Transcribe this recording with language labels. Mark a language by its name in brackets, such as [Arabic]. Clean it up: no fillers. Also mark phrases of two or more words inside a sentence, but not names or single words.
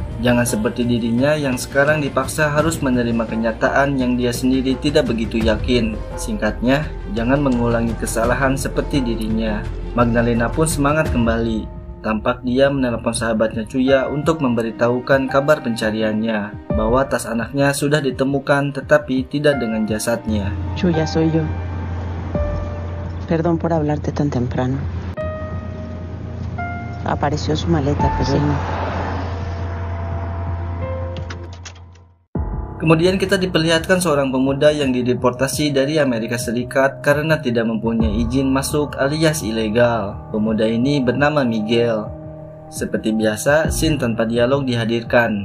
[Indonesian] Jangan seperti dirinya yang sekarang dipaksa harus menerima kenyataan yang dia sendiri tidak begitu yakin. Singkatnya, jangan mengulangi kesalahan seperti dirinya. Magdalena pun semangat kembali. Tampak dia menelepon sahabatnya Chuya untuk memberitahukan kabar pencariannya, bahwa tas anaknya sudah ditemukan tetapi tidak dengan jasadnya. [Spanish] Chuya, soy yo. Perdón por hablarte tan temprano. Apareció su maleta, pero él no. [Indonesian] Kemudian kita diperlihatkan seorang pemuda yang dideportasi dari Amerika Serikat karena tidak mempunyai izin masuk alias ilegal. Pemuda ini bernama Miguel. Seperti biasa, scene tanpa dialog dihadirkan.